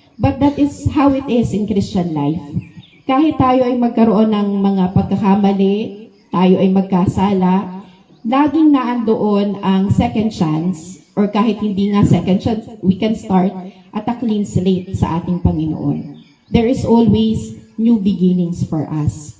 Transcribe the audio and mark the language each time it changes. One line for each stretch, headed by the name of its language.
English: But that is how it is in Christian life.
Filipino: Kahit tayo ay magkaroon ng mga pagkakamali, tayo ay magkasala, laging naandoon ang second chance, or kahit hindi nga second chance, we can start at a clean slate sa ating Panginoon.
English: There is always new beginnings for us.